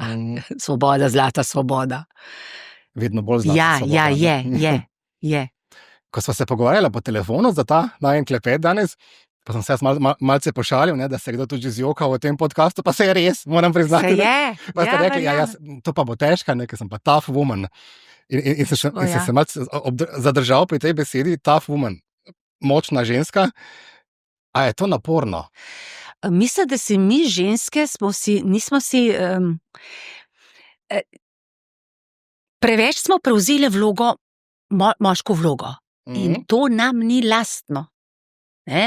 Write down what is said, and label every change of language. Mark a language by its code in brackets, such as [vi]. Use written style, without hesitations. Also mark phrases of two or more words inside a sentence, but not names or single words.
[sl] Svoboda, zlata svoboda. Vedno bolj zlata svoboda. Je. Ko sva se pogovarjala po telefonu za ta najen klepet danes, pa sem se jaz malce pošalil, ne, da se kdo tudi zjokal v tem podcastu, pa se je res, moram priznati. Se je. Pa ste rekli, to pa bo težka, ne, ker sem pa [en] tough woman. [sl] In sem se malce zadržal pri tej besedi, [en] tough woman, [sl] močna ženska. A je to naporno? Mislim, da si mi ženske preveč smo prevzeli vlogo, moško vlogo. In to nam ni lastno. Ne?